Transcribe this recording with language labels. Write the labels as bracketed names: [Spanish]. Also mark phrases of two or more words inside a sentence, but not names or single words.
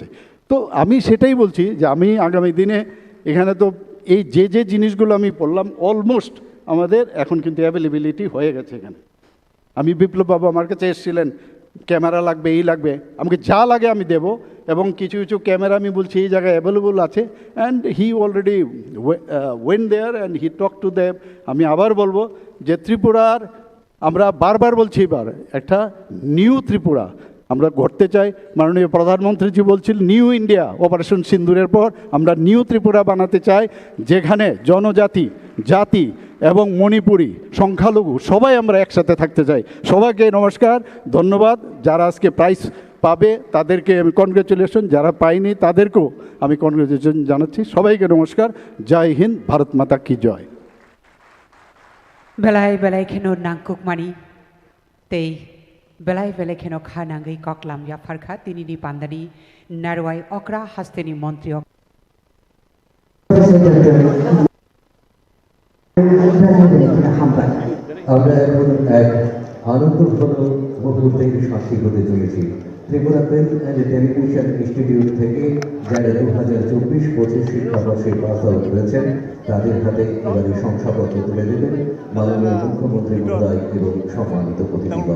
[Bangla] তো আমি সেটাই বলছি যে আমি আগামী দিনে এখানে তো এই যে জিনিসগুলো আমি বললাম অলমোস্ট আমাদের এখন কিন্তু অ্যাভেলেবিলিটি হয়ে গেছে এখানে। আমি বিপ্লব বাবু আমার কাছে এসেছিলেন, ক্যামেরা লাগবে, এই লাগবে, আমাকে যা লাগে আমি দেব, এবং কিছু কিছু ক্যামেরা আমি বলছি এই জায়গায় অ্যাভেলেবল আছে, [English] and he already went there and he talk to them. [Bangla] আমি আবার বলবো যে ত্রিপুরার, আমরা বারবার বলছি, এবার একটা নিউ ত্রিপুরা আমরা গড়তে চাই। মাননীয় প্রধানমন্ত্রীজি বলছিল নিউ ইন্ডিয়া, অপারেশন সিন্দুরের পর আমরা নিউ ত্রিপুরা বানাতে চাই, যেখানে জনজাতি, জাতি এবং মণিপুরি, সংখ্যালঘু সবাই আমরা একসাথে থাকতে চাই। সবাইকে নমস্কার, ধন্যবাদ। যারা আজকে প্রাইজ পাবে তাদেরকে আমি কনগ্রেচুলেশন, যারা পাইনি তাদেরকেও আমি কনগ্রেচুলেশন জানাচ্ছি। সবাইকে নমস্কার, জয় হিন্দ, [Hindi] भारत माता की जय। [Kok Borok] बेलाय बेलाय खेनो नांकुक मानी ते बेलाय बेलाय खेनो खा नांगै कक्लाम या फारखा तिनिनि पान्दानि नारवाई अक्रा हास्तेनि मन्त्री [Bangla] আমরা এখন এক আনন্দঘন মুহূর্তের সাক্ষী হতে চলেছি। ত্রিপুরা ফিল্ম অ্যান্ড টেলিভিশন ইনস্টিটিউট থেকে যারা 2024-25 শিক্ষাবর্ষে [English] pass out [Bangla] করেছেন, তাদের হাতে এবারে শংসাপত্র তুলে দেবেন মাননীয় মুখ্যমন্ত্রী মহোদয় এবং সম্মানিত অতিথিবর্গ।